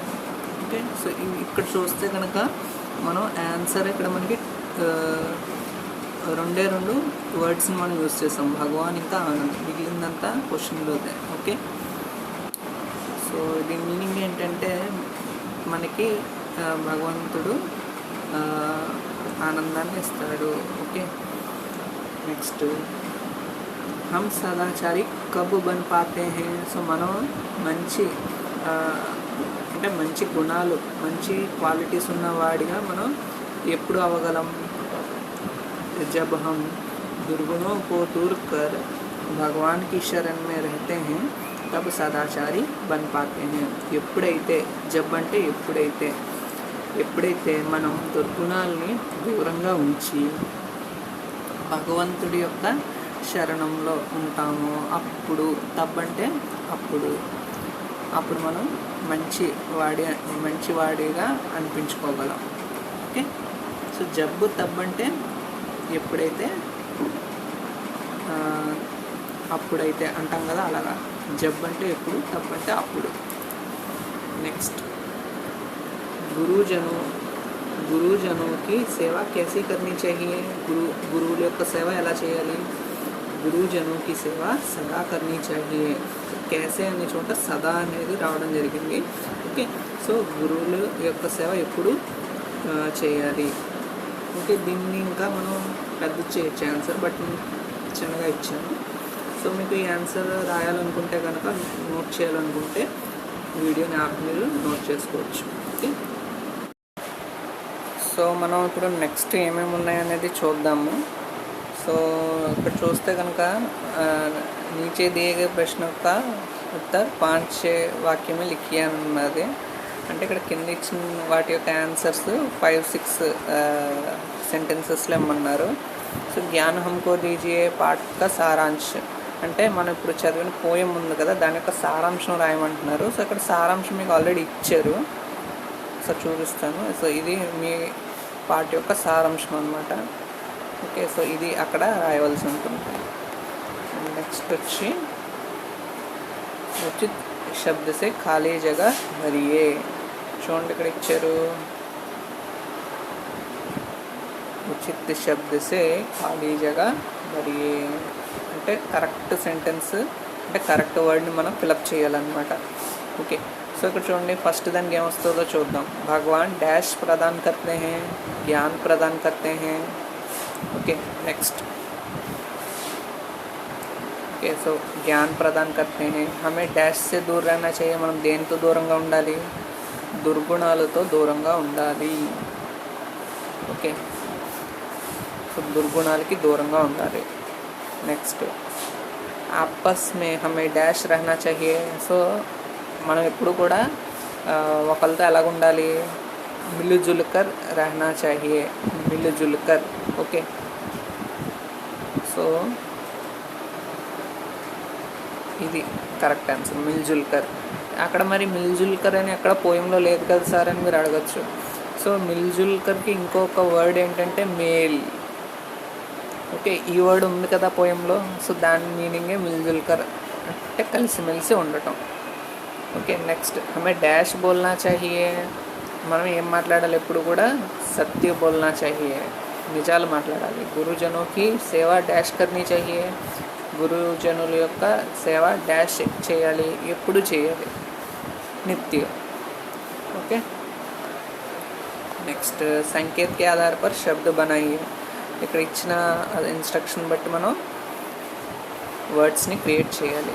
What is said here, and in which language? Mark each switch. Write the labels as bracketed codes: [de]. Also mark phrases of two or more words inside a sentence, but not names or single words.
[te] ఓకే, సో ఇక్కడ చూస్తే కనుక మనం ఆన్సర్ ఇక్కడ మనకి రెండు వర్డ్స్ని మనం యూజ్ చేస్తాం, భగవాన్ ఇంకా ఆనంద్. మిగిలిందంతా క్వశ్చన్లోదే. ఓకే, సో దీని మీనింగ్ ఏంటంటే మనకి భగవంతుడు ఆనందాన్ని ఇస్తాడు. [en] okay, next [hi] हम सदाचारी कब बन पाते हैं. [te] సో మనం మంచి అంటే మంచి గుణాలు, మంచి క్వాలిటీస్ ఉన్నవాడిగా మనం ఎప్పుడు అవ్వగలం? [hi] जब हम दुर्गुणों को दूर कर भगवान की शरण में रहते हैं तब सदाचारी बन पाते हैं. [te] ఎప్పుడైతే జబ్ అంటే ఎప్పుడైతే మనం దుర్గుణాలని దూరంగా ఉంచి భగవంతుడి యొక్క శరణంలో ఉంటాము అప్పుడు, తబ్ అంటే అప్పుడు మనం మంచివాడిగా అనిపించుకోగలం. ఓకే, సో జబ్బు తబ్ అంటే ఎప్పుడైతే అప్పుడైతే అంటాం కదా, అలాగా. జబ్ అంటే ఎప్పుడు, తబ్ అంటే అప్పుడు. నెక్స్ట్ [hi] गुरुजनों की सेवा कैसी करनी चाहिए. [te] గురువుల యొక్క సేవ ఎలా చేయాలి? [hi] गुरुजनों की सेवा सदा करनी चाहिए. [te] कैसे అనే చోట సదా అనేది రావడం జరిగింది. ఓకే, సో గురువుల యొక్క సేవ ఎప్పుడు చేయాలి. ఓకే, దీన్ని ఇంకా మనం పెద్ద చేయొచ్చు ఆన్సర్, బట్ చిన్నగా ఇచ్చాను. సో మీకు ఈ ఆన్సర్ రాయాలనుకుంటే కనుక, నోట్ చేయాలనుకుంటే వీడియోని ఆపి మీరు నోట్ చేసుకోవచ్చు. ఓకే. సో మనం ఇప్పుడు నెక్స్ట్ ఏమేమి ఉన్నాయనేది చూద్దాము. సో ఇక్కడ చూస్తే కనుక [hi] नीचे दिए गए प्रश्नों का उत्तर 5-6 वाक्य में लिखिए [te] అని ఉన్నది. అంటే ఇక్కడ కింద ఇచ్చిన వాటి యొక్క ఆన్సర్స్ 5-6 సెంటెన్సెస్లో ఇమ్మన్నారు. సో [hi] ज्ञान हमको दीजिए पाठ का सारांश [te] అంటే మనం ఇప్పుడు చదివిన పోయం ఉంది కదా, దాని యొక్క సారాంశం రాయమంటున్నారు. సో ఇక్కడ సారాంశం మీకు ఆల్రెడీ ఇచ్చారు, సో చూపిస్తాను. సో ఇది మీ పాఠ యొక్క సారాంశం అన్నమాట. ఓకే, సో ఇది అక్కడ రాయవలసి ఉంటుంది. నెక్స్ట్ వచ్చి [hi] उचित शब्द से खाली जगह भरिए. [te] చూడండి ఇక్కడ ఇచ్చారు, [hi] उचित शब्द से खाली जगह भरिए [te] అంటే కరెక్ట్ సెంటెన్స్, అంటే కరెక్ట్ వర్డ్ని మనం ఫిలప్ చేయాలన్నమాట. ఓకే, సో ఇక్కడ చూడండి ఫస్ట్ దానికి ఏమొస్తుందో చూద్దాం. [hi] भगवान डैश प्रदान करते हैं, ज्ञान प्रदान करते हैं. [en] okay, next okay, so [hi] ज्ञान प्रदान करते हैं. हमें डैश से दूर रहना चाहिए, [te] మనం దేనితో దూరంగా ఉండాలి? దుర్గుణాలతో దూరంగా ఉండాలి. ఓకే, సో దుర్గుణాలకి దూరంగా ఉండాలి. [hi] నెక్స్ట్ आपस में हमें डैश रहना चाहिए. [te] సో మనం ఎప్పుడు కూడా ఒకరితో ఎలాగ ఉండాలి? [hi] మిలుజుల్కర్ रहना चाहिए, మిలుజుల్కర్. [te] ఓకే, సో ఇది కరెక్ట్ ఆన్సర్, మిల్జుల్కర్. అక్కడ మరి మిల్జుల్కర్ అని అక్కడ పోయంలో లేదు కదా సార్ అని మీరు అడగచ్చు. సో మిల్జుల్కర్కి ఇంకొక వర్డ్ ఏంటంటే మేల్. ఓకే, ఈ వర్డ్ ఉంది కదా పోయంలో, సో దాని మీనింగే మిల్జుల్కర్ అంటే కలిసిమెలిసి ఉండటం. [en] okay, next [hi] हमें डैश बोलना चाहिए. [te] మనం ఏం మాట్లాడాలి? ఎప్పుడు కూడా [hi] सत्य बोलना चाहिए, [te] నిజాలు మాట్లాడాలి. [hi] गुरुजनों की सेवा डैश करनी चाहिए, [te] గురుజనుల యొక్క సేవ డాష్ చేయాలి, ఎప్పుడు చేయాలి? నిత్య. [en] okay, next [hi] संकेत के आधार पर शब्द बनाइए. [te] ఇక్కడ ఇచ్చిన ఇన్స్ట్రక్షన్ బట్టి మనం వర్డ్స్ని క్రియేట్ చేయాలి.